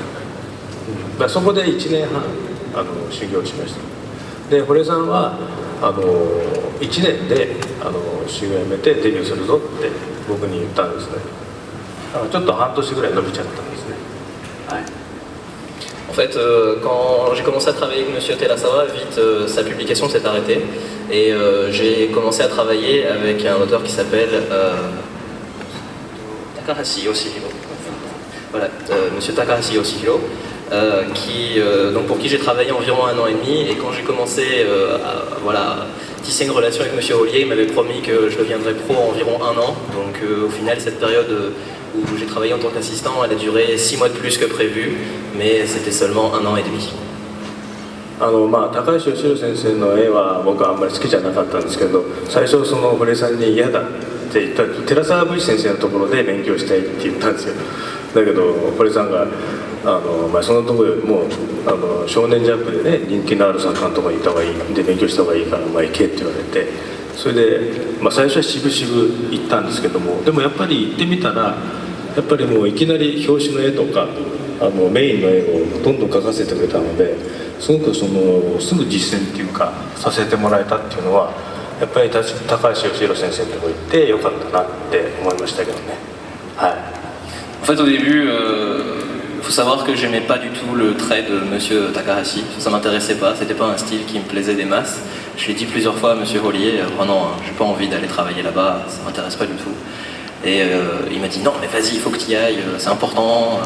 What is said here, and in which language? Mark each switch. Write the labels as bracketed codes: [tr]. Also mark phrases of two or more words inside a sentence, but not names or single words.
[ja] そこで1年半修行しました。で堀江さんは1年で修行をやめてデビューするぞって僕に言ったんですね。ちょっと半年ぐらい伸びちゃったんですね。はい。 [fr] En fait, quand j'ai commencé à travailler avec Monsieur Terasawa, vite sa publication s'est arrêtée et j'ai commencé à travailler avec un auteur qui s'appelle Takahashi Yoshihiro. Voilà, Monsieur Takahashi Yoshihiro, donc pour qui j'ai travaillé environ 1 an et demi. Et quand j'ai commencé à tisser une relation avec Monsieur Ollier, il m'avait promis que je deviendrais pro en environ 1 an. Donc au final, cette période où j'ai travaillé en tant qu'assistant, elle a duré 6 mois de plus que prévu, mais c'était seulement 1 an et demi. [ja] 高橋義弘先生の絵は僕はあんまり好きじゃなかったんですけど、最初堀江さんに嫌だって言ったら寺澤武一先生のところで勉強したいって言ったんですよ。だけど堀江さんがそのところよりも少年ジャンプでね人気のある作家のところに行った方がいいで勉強した方がいいから行けって言われて、それで、最初は渋々行ったんですけども、でもやっぱり行ってみたらやっぱりもういきなり表紙の絵とかメインの絵をどんどん描かせてくれたので、すごくすぐ実践っていうかさせてもらえたっていうのはやっぱり高橋義弘先生のところ行ってよかったなって思いましたけどね。はい。 [fr] En fait, au début, faut savoir que j'aimais pas du tout le trait de Monsieur Takahashi, ça m'intéressait pas, c'était pas un style qui me plaisait des masses. Je l'ai dit plusieurs fois à Monsieur Hollier, oh non, j'ai pas envie d'aller travailler là-bas, ça m'intéresse pas du tout. Et il m'a dit non mais vas-y, il faut que tu y ailles, c'est important.